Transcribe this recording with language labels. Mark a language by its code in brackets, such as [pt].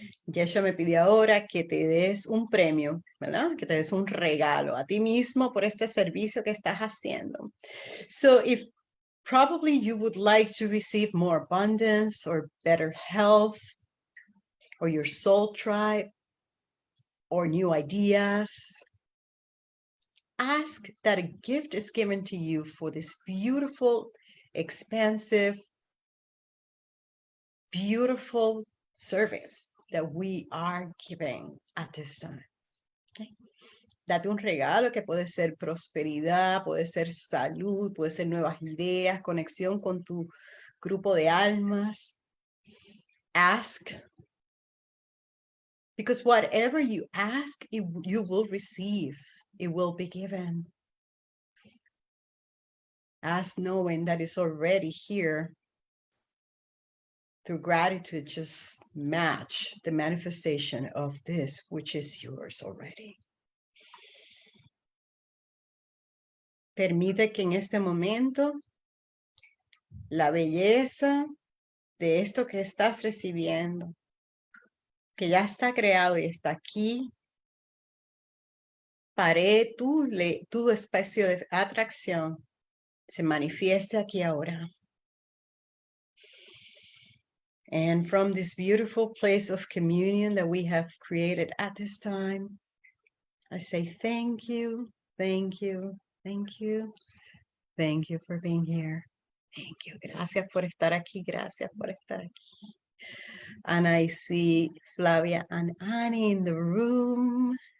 [es] Yeshua me pidió ahora que te des un premio, ¿verdad? Que te des un regalo a ti mismo por este servicio que estás haciendo. [en] So if probably you would like to receive more abundance or better health or your soul tribe or new ideas, ask that a gift is given to you for this beautiful, expansive, beautiful service that we are giving at this time. Okay. [es] Date un regalo que puede ser prosperidad, puede ser salud, puede ser nuevas ideas, conexión con tu grupo de almas. [en] Ask, because whatever you ask, you will receive. It will be given. Ask knowing that it's already here. Through gratitude, just match the manifestation of this, which is yours already. [es] Permite que en este momento la belleza de esto que estás recibiendo, que ya está creado y está aquí, para tu espacio de atracción, se manifieste aquí ahora. [en] And from this beautiful place of communion that we have created at this time, I say thank you, thank you, thank you, thank you for being here. Thank you. [es] Gracias por estar aquí. [en] Gracias por estar aquí. And I see Flavia and Annie in the room.